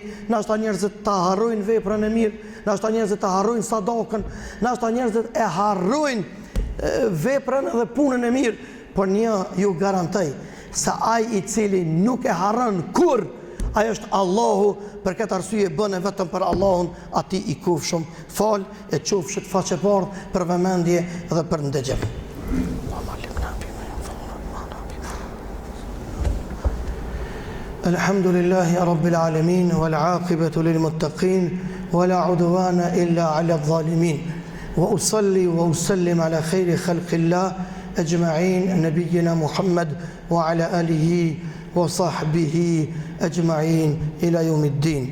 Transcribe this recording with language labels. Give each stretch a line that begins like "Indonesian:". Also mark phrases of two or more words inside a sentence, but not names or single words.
Albanian: Nashta njerëzit ta harrojnë veprën e mirë, nashta njerëzit ta harrojnë sadakën, nashta njerëzit e harrojnë veprën dhe punën e mirë, por një ju garantoj se ai i cili nuk e harron kur, ai është Allahu. Për këtë arsye bën vetëm për Allahun, atij i kufshëm. Fal e qofshit faqebardh për vëmendje dhe për ndëgjem.
Arabic: الحمد لله رب العالمين والعاقبة للمتقين ولا عدوان إلا على الظالمين وأصلي وأسلم على خير خلق الله أجمعين نبينا محمد وعلى آله وصحبه أجمعين إلى يوم الدين.